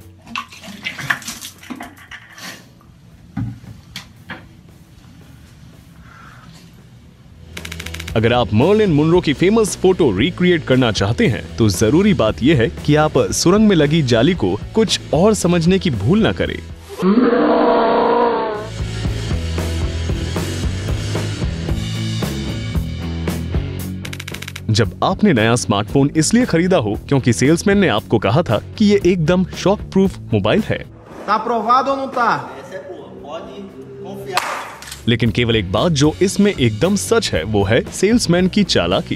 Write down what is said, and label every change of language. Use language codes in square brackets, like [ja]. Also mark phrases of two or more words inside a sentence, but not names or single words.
[hi] अगर आप मर्लिन मुनरो की [en] famous photo recreate [hi] करना चाहते हैं तो जरूरी बात यह है कि आप सुरंग में लगी जाली को कुछ और समझने की भूल ना करें। जब आपने नया स्मार्टफोन इसलिए खरीदा हो क्योंकि सेल्समैन ने आपको कहा था कि ये एकदम [en] shock proof mobile [hi] है, [pt] Tá aprovado ou não tá? Essa é boa. Pode confiar. [hi] लेकिन केवल एक बात जो इसमें एकदम सच है वो है सेल्समैन की चालाकी।